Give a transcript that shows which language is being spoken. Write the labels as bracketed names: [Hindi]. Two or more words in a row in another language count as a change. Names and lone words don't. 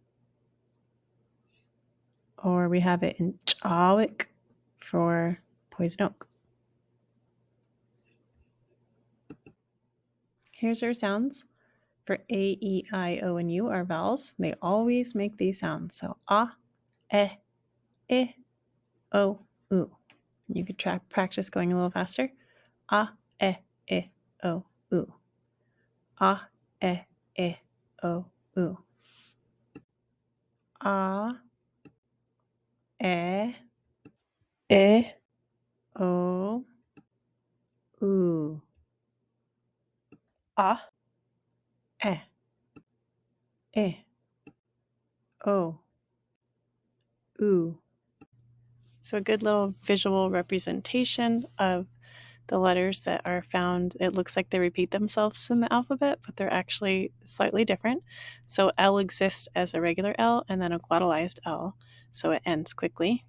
[English] Or we have it in chawik for poison oak. Here's our sounds. For A, E, I, O, and U are vowels. They always make these sounds. So e, o, u. You could practice going a little faster. E, o, u. E, o, u. E, o, u. E, o, u. So a good little visual representation of the letters that are found. It looks like they repeat themselves in the alphabet, but they're actually slightly different. So L exists as a regular L and then a glottalized L, so it ends quickly.